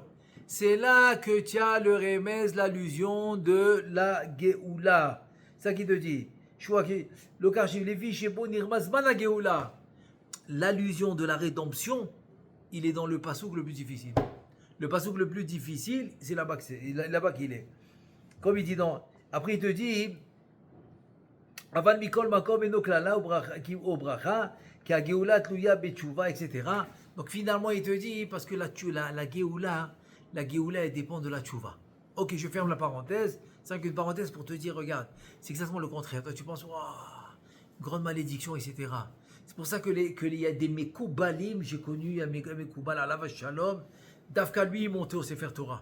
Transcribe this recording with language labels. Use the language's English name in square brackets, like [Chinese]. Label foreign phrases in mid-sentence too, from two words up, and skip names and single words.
[French] C'est là que tu as le remez, l'allusion de la Géoula. C'est ça qu'il te dit. L'allusion de la rédemption, il est dans le passouk le plus difficile. Le passouk le plus difficile, c'est là-bas qu'il est. Comme il dit après il te dit, [Hebrew] אבל מכל מקום אין קללה וברכה כי הגאולה תלויה בתשובה, [French] etc. Donc finalement il te dit, parce que la Géoula elle dépend de la tchouva. Ok, je ferme la parenthèse. C'est une parenthèse pour te dire, regarde, c'est exactement le contraire. Toi, tu penses, grande malédiction, etc. C'est pour ça qu'il y a des Mekoubalim, j'ai connu un Mekoubal à la Shalom, Dafka, lui, est monté au Sefer Torah.